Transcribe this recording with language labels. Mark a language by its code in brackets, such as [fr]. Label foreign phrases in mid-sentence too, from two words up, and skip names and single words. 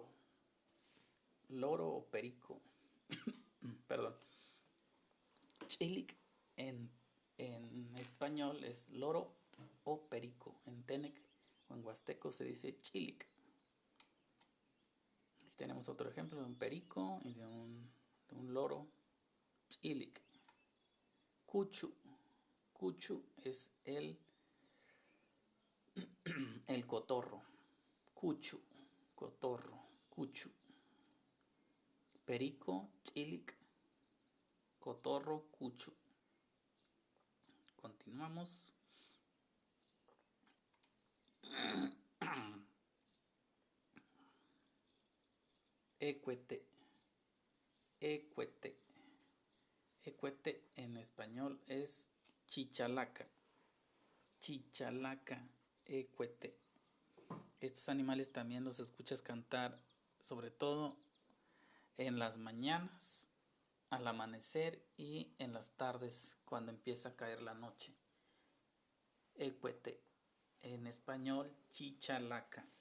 [es] Loro o perico. Perdón. Chilic en español es loro o perico. En Tenec o en huasteco se dice chilic. Aquí tenemos otro ejemplo de un perico y de un loro. [hus] Chilic. Cuchu. [es] Cuchu es el cotorro. [hus] Cuchu, cotorro, cuchu. [es] Perico, chilic, cotorro, cuchu. [hus] Continuamos. Ecuete, ecuete. [es] Ecuete en español es chichalaca. Chichalaca, ecuete. Estos animales también los escuchas cantar, sobre todo en las mañanas, al amanecer y en las tardes cuando empieza a caer la noche. Ecuete, en español chichalaca.